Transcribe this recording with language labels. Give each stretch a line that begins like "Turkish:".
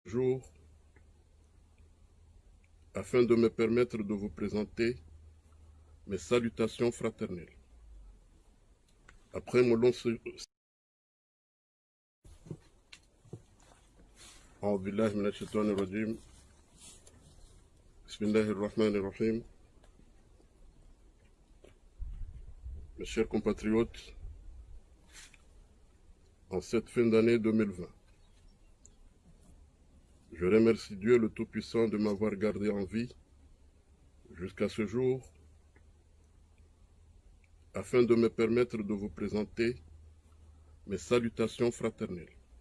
French: jour afin de me permettre de vous présenter mes salutations fraternelles. Après mon long séjour,
Arabic: أعوذ بالله من الشيطان الرجيم بسم الله الرحمن الرحيم.
French: Mes chers compatriotes, en cette fin d'année 2020, je remercie Dieu le Tout-Puissant de m'avoir gardé en vie jusqu'à ce jour afin de me permettre de vous présenter mes salutations fraternelles.